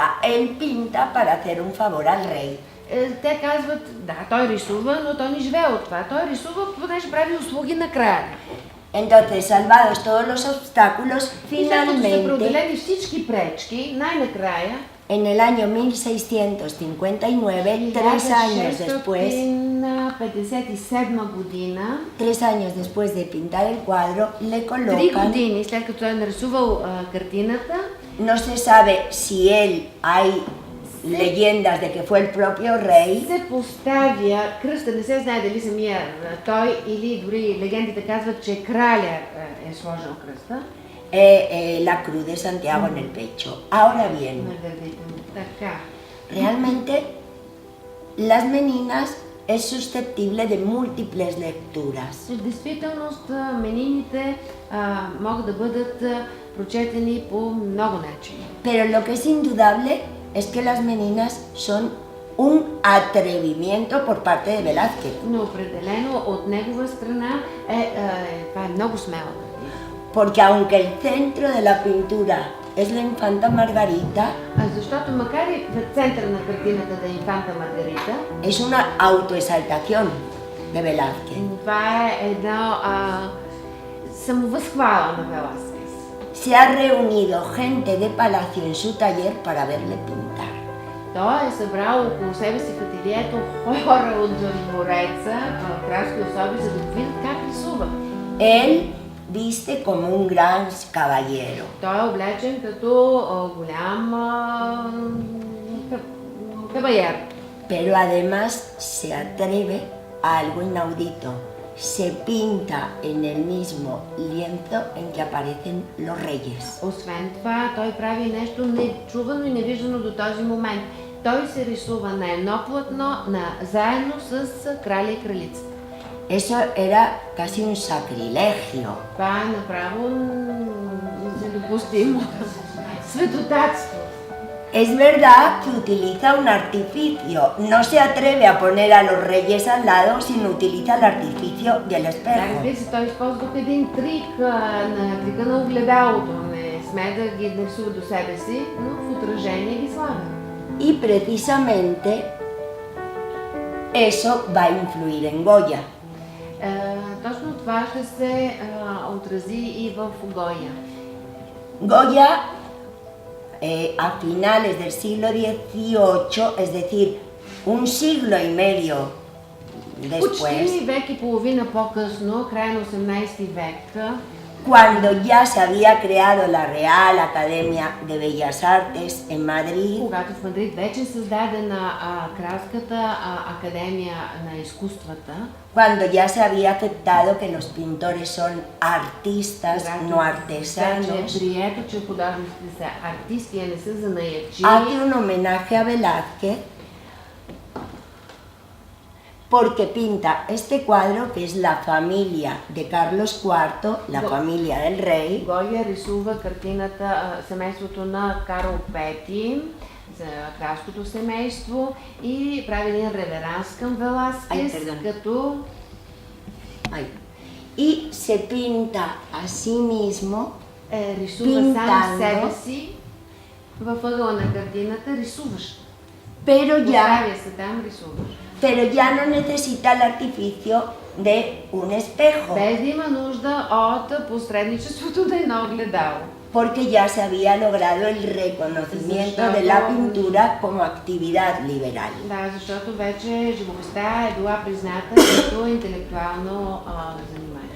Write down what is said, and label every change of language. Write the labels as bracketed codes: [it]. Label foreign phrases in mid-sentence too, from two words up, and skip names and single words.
[es] Él pinta para hacer un favor al rey. [bg] Те казват, да, той рисува, но той не живее от това. Той рисува, понеже прави услуги на краля. [es] Entonces, salvados todos los obstáculos, [bg] И след като са [es] finalmente, [bg] преодолени всички пречки, най-накрая, [es] en el año 1659, 3 años después, [bg] 1657 година, [es] 3 años después de pintar el cuadro, le 3 colocan, [bg] години след като той е нарисувал картината, [es] no se sabe si él, hay leyendas de que fue el propio rey, [bg] се поставя кръста, не се знае дали самия той или дори легендите казват, че краля е сложил кръста. [es] La cruz de Santiago en el pecho. Ahora bien, [bg] На гърдите му. Така. [es] realmente las Meninas es susceptible de múltiples lecturas. [bg] В действителност менините могат да бъдат прочетени по много начини. [es] Pero lo que es indudable es que las Meninas son un atrevimiento por parte de Velázquez. [bg] Но определено от негова страна това е много смела картина. [es] Porque aunque el centro de la pintura es la infanta Margarita, [bg] Защото макар и в центъра на картината да е инфанта Маргарита, [es] es una autoexaltación de Velázquez. [bg] това е една самовъзхвала на Веласкес. [es] Se ha reunido gente de palacio en su taller para verle pintar. [bg] Той е събрал около себе си в ателието хора от двореца, кралски особи, за да го видят как рисува. [es] Él viste como un gran caballero, [bg] Той е облечен като голям кавалер. [es] pero además se atreve a algo inaudito. Se pinta en el mismo lienzo en que aparecen los reyes. [bg] Освен това, той прави нещо нечувано и невиждано до този момент. Той се рисува на едно платно, заедно с краля и кралицата. [es] Eso era casi un sacrilegio. [bg] Това е направо недопустимо. Светотатство. [es] Es verdad que utiliza un artificio, no se atreve a poner a los reyes al lado, sino utiliza el artificio del [bg] Да, [es] espejo. [bg] разбира се, той използва тук един трик, на трика на огледалото. Не сме да ги нарисува до себе си, но в отражение ги слага. [es] Y precisamente eso va a influir en Goya. [bg] Точно това ще се отрази и в Гоя. [es] Goya, a finales del siglo XVIII, es decir, un siglo y medio después, [bg] Почти век и половина по-късно, края на 18 век, [es] cuando ya se había creado la Real Academia de Bellas Artes en Madrid, [bg] когато в Мадрид вече е създадена Кралската академия на изкуствата, [es] cuando ya se había aceptado que los pintores son artistas, no artesanos, [bg] прието, че художниците са артисти, а не са занаятчи. [es] hace un homenaje a Velázquez porque pinta este cuadro que es la familia de Carlos IV, la familia del rey, [bg] Гоя рисува картината семейството на Карл V, за кралското семейство, и прави един реверанс към Веласкес, като [es] ay, y se pinta a sí mismo [bg] рисува сам [es] Pintando. [bg] себе си във ъгъла на картината, рисуваш. [es] pero [bg] Поставя се там, рисуваш. [es] ya no necesita el artificio de un espejo, [bg] Без да има нужда от посредничеството на едно огледало. [es] porque ya se había logrado el reconocimiento de la pintura como actividad liberal. [bg] Да, защото вече живописта е била призната като интелектуално занимание.